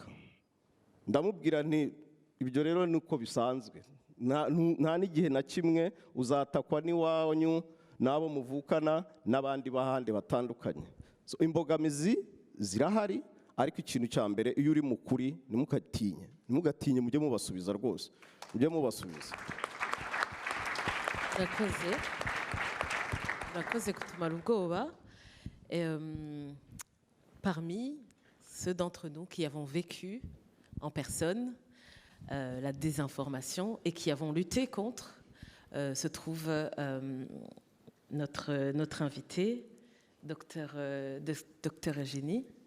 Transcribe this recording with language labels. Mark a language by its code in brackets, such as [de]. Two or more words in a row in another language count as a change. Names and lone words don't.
[rw] Ndamubwira nti ibyo rero nuko bisanzwe, nta n'igihe na kimwe uzatakwa n'iwanyu n'abo muvukana n'abandi bahandi batandukanye. So imbogamizi zirahari, ariko ikintu cya mbere iyo uri mukuri ntimugatinye, mujye mubasubiza rwose, mujye mubasubiza. Murakoze kutumara ubwoba. [fr] Parmi ceux d'entre nous qui avons vécu en personne la désinformation et qui avons lutté contre, se trouve notre invité, docteur Eugénie.